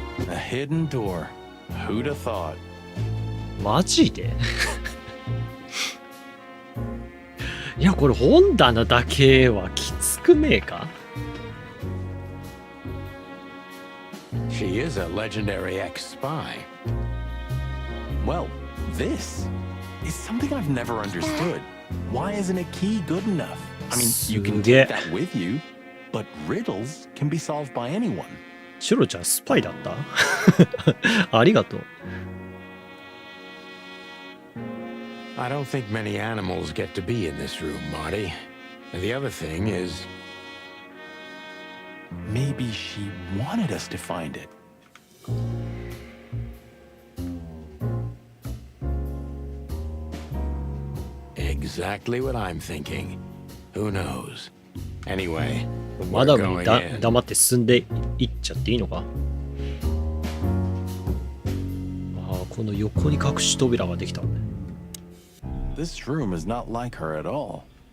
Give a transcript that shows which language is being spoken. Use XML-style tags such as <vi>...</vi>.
<en>A hidden door. Who'd have thought?</en> <ja>マジでいやこれ本棚だけはきつくねえか？</ja> <en>She is a legendary ex-spy. Well, this is something I've never understood. Why isn't a key good enough? I mean, you can take that with you, but riddles can be solved by anyone.</en> <ja>シロちゃんスパイだったありがとう。</ja> <en>I don't think many animals get to be in this room, Marty. And the other thing is... Maybe she wanted us to find it. Exactly what I'm thinking. Who knows? Anyway,</en> <ja>マダムに黙って進んでいっちゃっていいのか？ああ、この横に隠し扉ができたのね。</ja> <en>This room is not like her at all.</en>